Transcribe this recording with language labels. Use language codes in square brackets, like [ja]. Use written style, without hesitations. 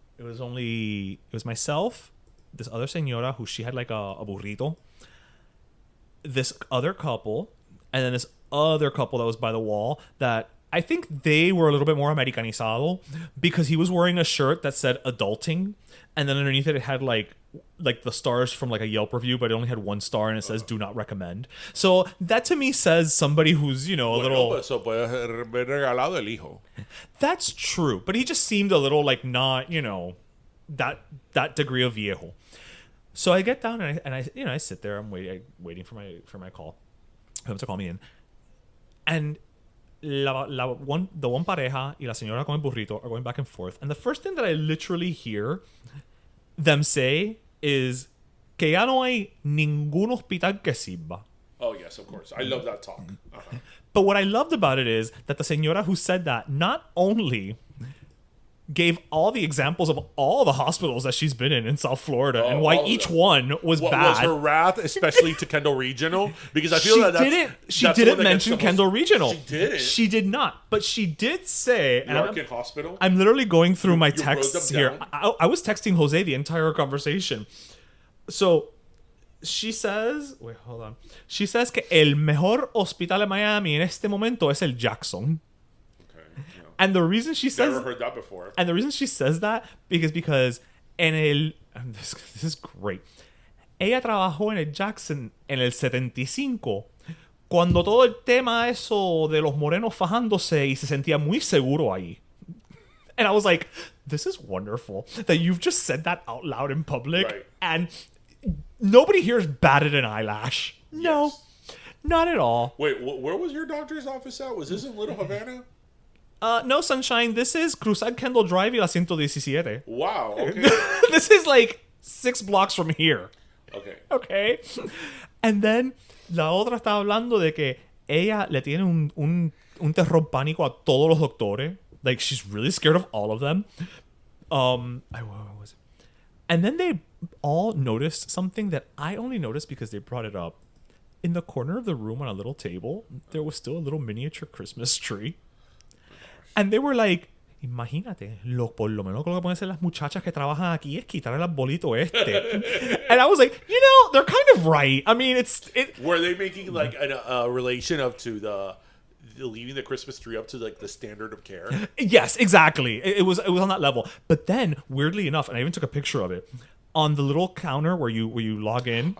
[en] It was myself, this other señora who she had like a burrito, this other couple, and then this other couple that was by the wall that I think they were a little bit more americanizado because he was wearing a shirt that said adulting, and then underneath it had like the stars from like a Yelp review, but it only had 1 star and it says do not recommend. So that to me says somebody who's, you know, a little... [es] Eso puede haber regalado el hijo. [en] That's true, but he just seemed a little like not, you know, that degree of viejo. So I get down and I you know, I sit there. I'm waiting for my call, for him to call me in, and the one [es] pareja y la señora con el burrito [en] are going back and forth. And the first thing that I literally hear them say is [es] que ya no hay ningún hospital que sirva. [en] Oh yes, of course. I love that talk. But what I loved about it is that the señora who said that not only gave all the examples of all the hospitals that she's been in South Florida and why each one was what bad. Was her wrath, especially to Kendall Regional? Because I feel she didn't mention Kendall Regional. She didn't. She did not. But she did say... Larkin Hospital? I'm literally going through my texts here. I was texting Jose the entire conversation. So she says... Wait, hold on. She says [es] que el mejor hospital en Miami en este momento es el Jackson. [en] And the reason she says... Never heard that before. And the reason she says that because this is great. [es] Ella trabajó en el Jackson en el 75, cuando todo el tema eso de los morenos fajándose y se sentía muy seguro ahí. [en] And I was like, this is wonderful that you've just said that out loud in public. Right. And nobody here has batted an eyelash. No, not at all. Wait, where was your doctor's office at? Was this in Little Havana? No, Sunshine. This is Cruzar Kendall Drive [es] y la 117. [en] Wow, okay. This is like 6 blocks from here. Okay. Okay. And then [es] la otra está hablando de que ella le tiene un terror pánico a todos los doctores. [en] Like, she's really scared of all of them. What was it? And then they all noticed something that I only noticed because they brought it up. In the corner of the room on a little table, there was still a little miniature Christmas tree. And they were like, [es] imagínate, por lo menos lo que pueden hacer las muchachas que trabajan aquí es quitar el arbolito este. [en] And I was like, you know, they're kind of right. I mean, Were they making like a relation to the leaving the Christmas tree up to like the standard of care? Yes, exactly. It was on that level. But then, weirdly enough, and I even took a picture of it, on the little counter where you log in.